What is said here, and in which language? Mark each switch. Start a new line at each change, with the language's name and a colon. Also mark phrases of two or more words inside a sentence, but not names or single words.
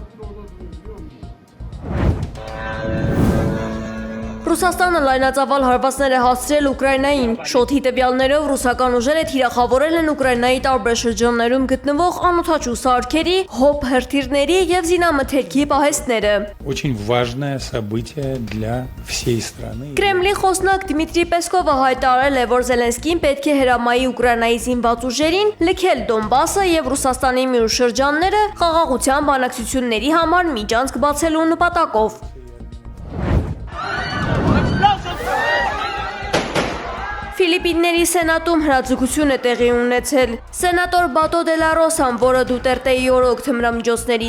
Armenian: Ռուսաստանը լայնածավալ հարվածներ է հասցրել Ուկրաինային։ Շոթի տվյալներով ռուսական ուժերը թիրախավորել են Ուկրաինայի տարբեր շրջաններում գտնվող անօդաչու սարքերի, հոբ հրթիռների եւ զինամթերքի պահեստները։
Russian: Очень важное событие для всей страны.
Armenian: Կրեմլի խոսնակ Դմիտրի Պեսկովը հայտարարել է, որ Զելենսկին պետք է հրամայի Ուկրաինայի զինված ուժերին լքել Դոնբասը եւ Ռուսաստանի մյուս շրջանները խաղաղության բանակցությունների համար միջանցք բացելու նպատակով։ Ֆիլիպինների սենատում հրաձգություն է տեղի ունեցել։ Սենատոր Բատո դե լա Ռոսան, որը Դուտերտեի օրոք թմրամիջոցների